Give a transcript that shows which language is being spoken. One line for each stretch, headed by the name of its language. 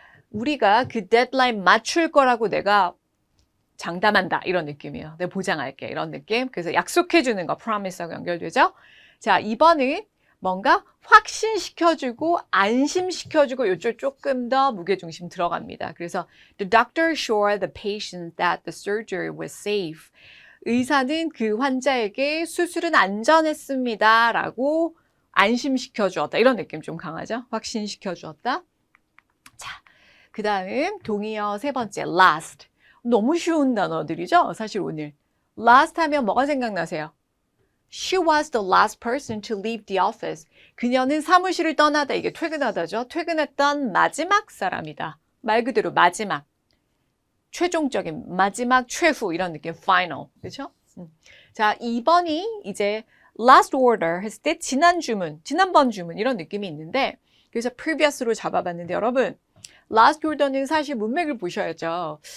Korean: 우리가 그 데드라인 맞출 거라고 내가 장담한다 이런 느낌이에요. 내가 보장할게 이런 느낌. 그래서 약속해 주는 거 promise하고 연결되죠. 자, 2번은 뭔가 확신시켜주고 안심시켜주고 요쪽 조금 더 무게중심 들어갑니다. 그래서
English: the doctor assured the patient that the surgery was safe.
Korean: 의사는 그 환자에게 수술은 안전했습니다 라고 안심시켜 주었다. 이런 느낌 좀 강하죠? 확신시켜 주었다. 자, 그 다음 동의어 세 번째 last. 너무 쉬운 단어들이죠? 사실 오늘. last 하면 뭐가 생각나세요?
English: She was the last person to leave the office.
Korean: 그녀는 사무실을 떠나다. 이게 퇴근하다죠. 퇴근했던 마지막 사람이다. 말 그대로 마지막. 최종적인 마지막 최후 이런 느낌. final. 그렇죠? 자, 2번이 이제 last order 했을 때 지난 주문, 지난번 주문 이런 느낌이 있는데 그래서 previous로 잡아봤는데 여러분 last order는 사실 문맥을 보셔야죠.